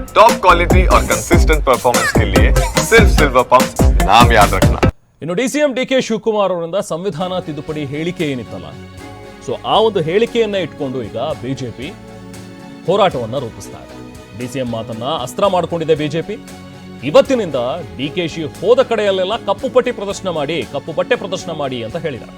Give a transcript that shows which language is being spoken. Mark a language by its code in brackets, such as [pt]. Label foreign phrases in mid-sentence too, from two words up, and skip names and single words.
[en] top quality [hi] और [en] consistent performance [hi] के लिए सिर्फ सिल्वर पंप नाम याद रखना। [kn] ಇನ್ನು ಡಿಸಿಎಂ ಡಿಕೆ ಶಿವಕುಮಾರ್ ಅವರಿಂದ ಸಂವಿಧಾನ ತಿದ್ದುಪಡಿ ಹೇಳಿಕೆ ಏನಿತ್ತಲ್ಲ, ಸೊ ಆ ಒಂದು ಹೇಳಿಕೆಯನ್ನ ಇಟ್ಕೊಂಡು ಈಗ ಬಿಜೆಪಿ ಹೋರಾಟವನ್ನ ರೂಪಿಸ್ತಾ ಇದೆ. ಡಿಸಿಎಂ ಮಾತನ್ನ ಅಸ್ತ್ರ ಮಾಡಿಕೊಂಡಿದೆ ಬಿಜೆಪಿ. ಇವತ್ತಿನಿಂದ ಡಿಕೆಶಿ ಹೋದ ಕಡೆಯಲ್ಲೆಲ್ಲ ಕಪ್ಪು ಬಟ್ಟೆ ಪ್ರದರ್ಶನ ಮಾಡಿ ಅಂತ ಹೇಳಿದ್ದಾರೆ.